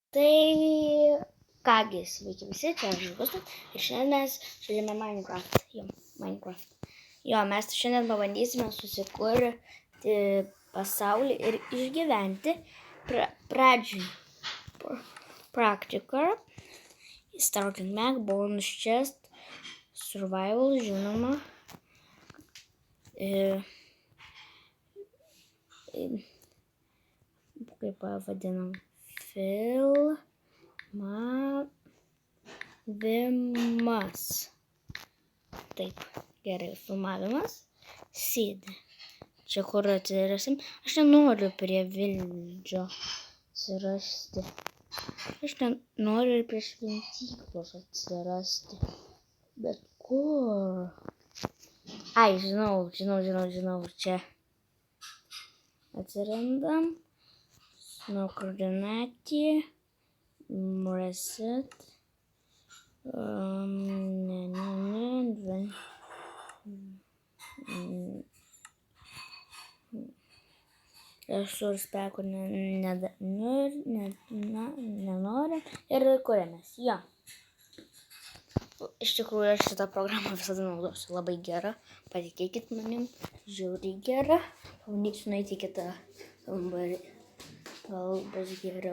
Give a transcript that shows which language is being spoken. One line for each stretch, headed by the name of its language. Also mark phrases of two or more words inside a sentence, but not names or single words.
Lithuanian: Tai kągi, sveiki visi, čia aš Žygustas ir šiandien mes žaidžiame Minecraft. Mes šiandien pabandysime susikurti pasaulį ir išgyventi pradžiai. Praktika,
English: starting Mac, bonus chest, survival,
Lithuanian: žinoma. Kaip vadinam, filmavimas. Taip, gerai, filmavimas. Seed. Čia kur atsirasim. Aš nenoriu prie Vildžio atsirasti. Aš noriu ir prie šventyklos atsirasti. Bet kur? Ai, žinau. Čia atsirandam. Nuo koordinatį. Reset.
English: Resource pack
Lithuanian: nenorim ir kuriamės. Iš tikrųjų, aš šitą programą visada naudosiu. Labai gera. Patikėkit manim. Žiauriai gera. Pabandysiu nueiti į kitą kambarį. Gal bus geriau.